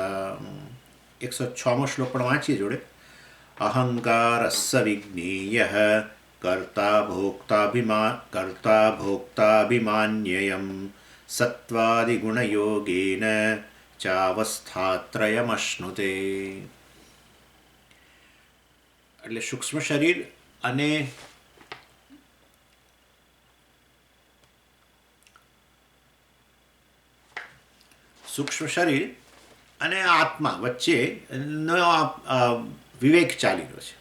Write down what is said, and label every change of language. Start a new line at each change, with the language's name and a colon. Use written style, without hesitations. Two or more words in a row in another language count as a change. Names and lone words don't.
Gujarati: 106 શ્લોક પણ વાંચીએ જોડે।
Sanskrit: अहंकारस्स विज्ञेयः कर्ता भोक्ताभिमान्ययं सत्त्वादिगुणयोगेन चावस्थात्रयमश्नुते।
Gujarati: એટલે સૂક્ષ્મ શરીર અને આત્મા વચ્ચેનો વિવેક ચાલી રહ્યો છે.